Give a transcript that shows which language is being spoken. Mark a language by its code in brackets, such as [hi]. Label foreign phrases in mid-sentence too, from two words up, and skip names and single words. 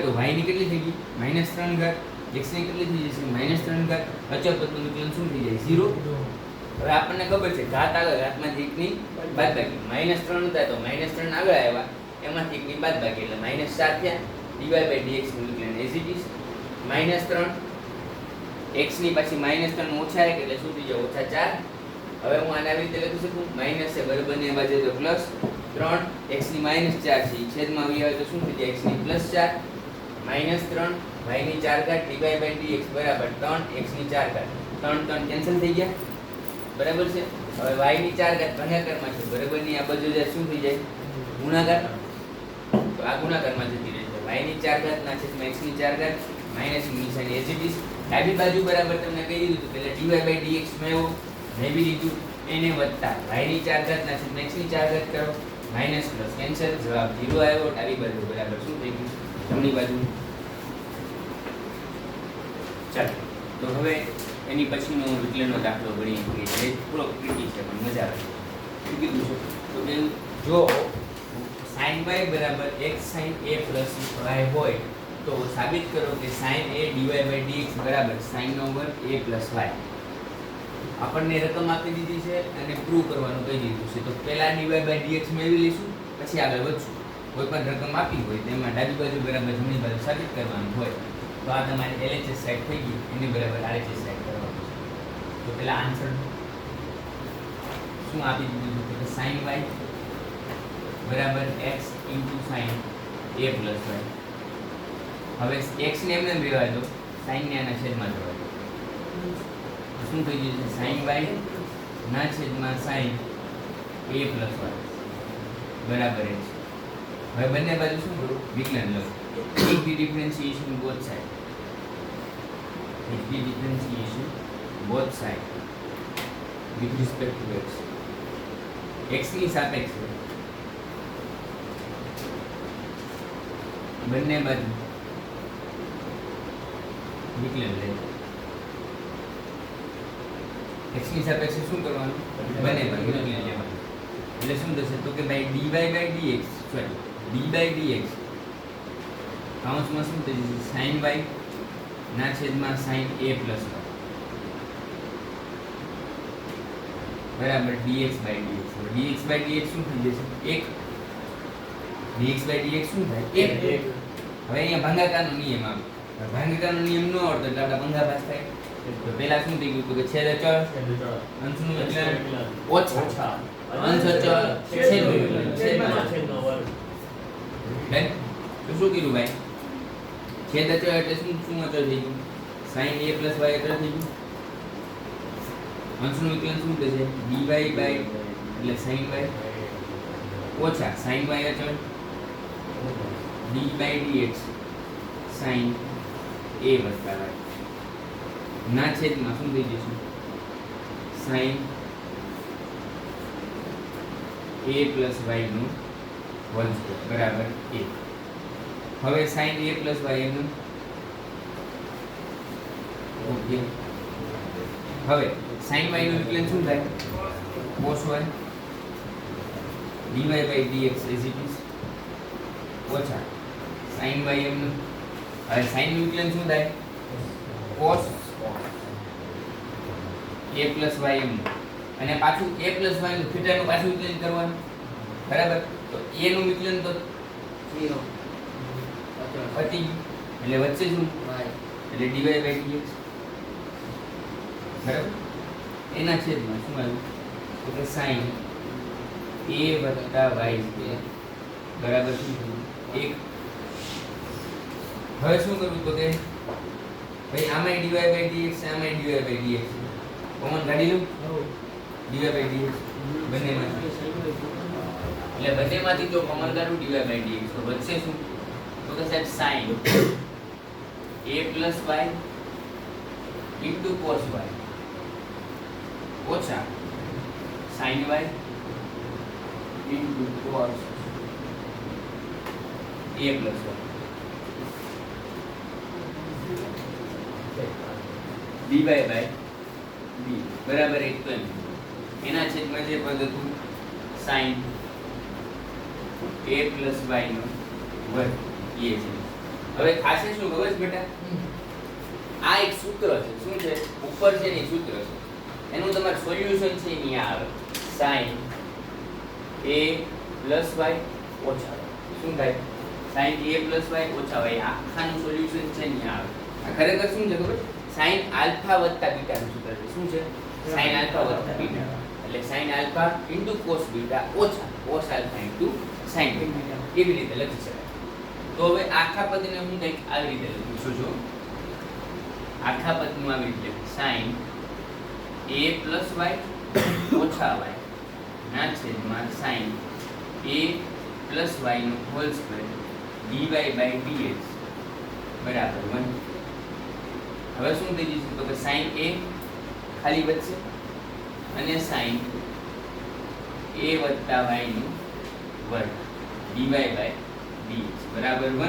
[gu] તો y ની કેટલી થઈ ગઈ -3 ઘાત x ની કેટલી થઈ જશે -3 ઘાત અચળ પદનું વિકલન શું થઈ જાય 0. હવે આપણને ખબર છે ઘાત આગળ ઘાતમાંથી 1 ની બાદબાકી -3 હતા તો -3 આગળ આવ્યા એમાંથી 1 ની બાદબાકી એટલે -4 થયા dy/dx નું વિકલન [en] as it is [gu] -3 x ની પછી -3 ઓછા 1 એટલે શું થઈ જાય -4. હવે હું આને આવી રીતે લખી શકું માઈનસ છે બરાબર ની બાજુ તો પ્લસ 3 x ની -4 છે છેદમાં આવી આવે તો શું થઈ જાય x ની +4 -3 y ની 4 ઘાત dy/dx બરાબર 3 x ની 4 ઘાત 3 કેન્સલ થઈ ગયા બરાબર છે. હવે y ની 4 ઘાત ભાગાકારમાં છે બરાબર ની આ બાજુ જાય શું થઈ જાય ગુણાકાર તો આ ગુણાકારમાં જતી રહેશે y ની 4 ઘાત ના છેદમાં x ની 4 ઘાત માઈનસ ની નિશાની [en] as it is [gu] ડાબી બાજુ બરાબર તમને કહી દીધું તો એટલે dy/dx મેળવો મેળવી દીધું એને વત્તા y ની 4 ઘાત ના છેદમાં x ની 4 ઘાત કરો [en] minus plus cancel [gu] જવાબ 0 આવ્યો. ડાબી બાજુ બરાબર શું થઈ ગયું જમણી બાજુ. ચાલો તો હવે એની પછીનો વિકલનનો દાખલો ગણીએ કે જે થોડો ટ્રિકી છે પણ મજા આવે શું કીધું છે તો કે જો sin y બરાબર x sin a plus y હોય તો સાબિત કરો કે sin a dy/dx બરાબર sin નો વર્ગ a plus y. આપણને રકમ આપી દીધી છે અને પ્રૂવ કરવાનું કહી દીધું છે તો પહેલા dy/dx મેળવી લઈશું પછી આગળ વધશું. કોઈ પણ રકમ આપી હોય તેમાં ડાબી બાજુ બરાબર જમણી બાજુ સાબિત કરવાનું હોય તો આ તમારી [en] LHS side [gu] થઈ ગઈ એની બરાબર [en] RHS side [gu] કરવાનું છે. તો પહેલા આન્સર શું આપી દીધું છે કે sin y બરાબર x sin a plus y. હવે x ને એમને રહેવા દો sin ને આના છેદમાં જવા દો શું થઈ જશે sin y ના છેદમાં sin a plus y બરાબર x. હવે બંને બાજુ શું કરું વિકલન લઉં [en] take the differentiation both side take the differentiation both side with respect to x [gu] x ની સાપેક્ષે બંને બાજુ વિકલન લે x ની સાપેક્ષે શું કરવાનું બંને બાજુ વિકલન લેવાનું એટલે શું થશે તો કે ભાઈ dy/dx સોરી dy/dx કાઉન્સમાં શું થઈ જશે sin y ના છેદમાં sin a plus y બરાબર dx/dx. dx/dx શું થઈ જશે 1 dx/dx શું થાય 1. હવે અહીંયા ભાગાકારનો નિયમ આવે ભાગાકારનો નિયમ ન આવડતો એટલે આપણે ભંગાભાસ થાય તો પહેલા શું થઈ ગયું તો કે છેદ અચળ અંશનું વિકલન ઓછા અંશ અચળ છેદનું વિકલન છેદમાં તો શું કીધું ભાઈ છેદ અચળ એટલે શું અચળ થઈ ગયું sin a plus y અચળ થઈ ગયું. અંશનું વિકલન શું થશે dy એટલે sin y ઓછા sin y અચળ d/dx sin a વત્તા y ના છેદમાં શું થઈ જશે sin a plus y નું [en] whole square [gu] બરાબર 1. હવે sin a plus y નું ઓકે. હવે sin y નું વિકલન શું થાય cos y dy/dx [en] as it is [gu] ઓછા sin y નું હવે sin નું વિકલન શું થાય cos a plus y અને પાછું a plus y નું થીટા નું પાછું વિકલન કરવાનું બરાબર. તો a નું વિકલન તો 0 પતિ એટલે વચ્ચે શું એટલે dy/dx બરાબર એના છેદમાં શું આવ્યું તો કે sin a + y બરાબર શું થયું 1. હવે શું કરવું તો કે ભાઈ આમાં dy/dx આમાં dy/dx કોમન કાઢી લઉં dy/dx બંનેમાંથી એટલે બંનેમાંથી જો કોમન કાઢું dy/dx તો વચ્ચે શું તો કે સાહેબ sin a plus y into cos y ઓછા sin y into cos a plus y dy by d બરાબર 1 તો એના છેદમાં જે પદ હતું sin a plus y નો વર્ગ એ છે. હવે ખાસે શું ખબર છે બેટા આ એક સૂત્ર છે. શું છે? ઉપર છે ને સૂત્ર છે. એનું તમારું સોલ્યુશન છે અહીં આવે sin a plus y ઓછા y. શું થાય? sin a plus y ઓછા y. આખાનું સોલ્યુશન છે અહીં આવે. આ ખરેખર શું છે ખબર? sin આલ્ફા વત્તા બીટા નું સૂત્ર છે. શું છે? sin આલ્ફા વત્તા બીટા. એટલે sin આલ્ફા into cos બીટા ઓછા cos આલ્ફા into sin બીટા. એવી રીતે લખી શકાય. તો હવે આખા પદને હું કંઈક આવી રીતે લખું છું. જો આખા પદનું આવી રીતે sin a plus y ઓછા y ના છેદમાં sin a plus y નો [en] whole square [gu] dy by dx બરાબર 1. હવે શું થઈ જશે? તો કે sin a ખાલી વધશે અને sin a વત્તા y નો વર્ગ dy by dx બરાબર 1.